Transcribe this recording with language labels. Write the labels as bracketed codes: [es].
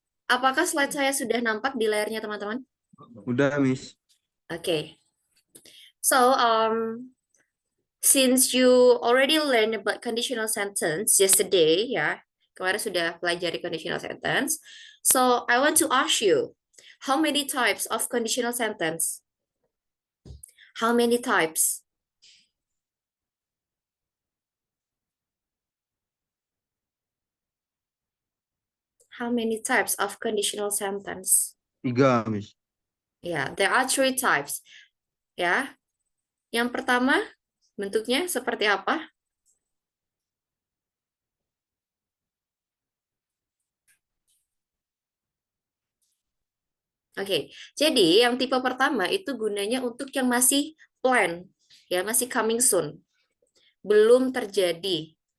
[id] Apakah slide saya sudah nampak di layarnya teman-teman? Udah, Miss. [en] Okay. So, since you already learned about conditional sentence yesterday, ya, [id] kemarin sudah pelajari [en] conditional sentence. So, I want to ask you, how many types of conditional sentence? How many types? How many types of conditional sentence? 3, Miss. Yeah, there are 3 types. [id] Ya, yang pertama bentuknya seperti apa? Oke, jadi yang tipe pertama itu gunanya untuk yang masih plan, ya masih [en] coming soon, [id] belum terjadi.